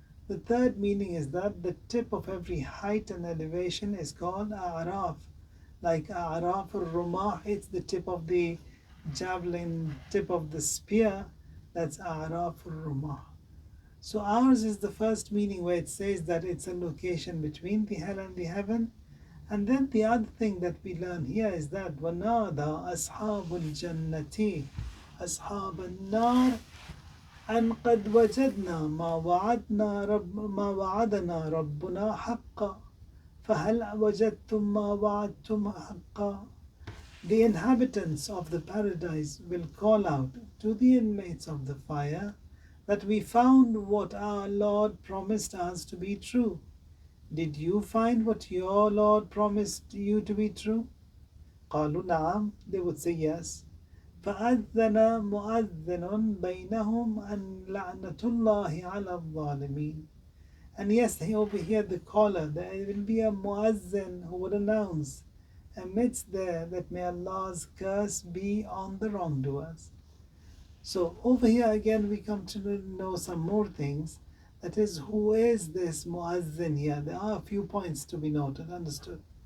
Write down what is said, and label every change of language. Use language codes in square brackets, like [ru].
[en] The third meaning is that the tip of every height and elevation is called Araf. Like Araf al-Rumah, it's the tip of the javelin, tip of the spear, that's Araf al-Rumah. So ours is the first meaning where it says that it's a location between the hell and the heaven. And then the other thing that we learn here is that [ar] وَنَادَى أَصْحَابُ الْجَنَّةِ أَصْحَابَ النَّارِ أَنْ قَدْ وَجَدْنَا مَا وَعَدَنَا رَبُّنَا حَقًّا فَهَلْ وَجَدْتُمْ مَا وَعَدْتُمْ حَقًّا. [en] The inhabitants of the paradise will call out to the inmates of the fire that we found what our Lord promised us to be true. Did you find what your Lord promised you to be true? [ar] قالوا نعم, [en] they would say yes. [ar] فأذن مؤذن بينهم أن لعنة الله على الظالمين. [en] And yes, over here the caller, there will be a muazzin who would announce amidst there that may Allah's curse be on the wrongdoers. So over here again we come to know some more things. That is, who is this muazzin here? There are a few points to be noted, understood.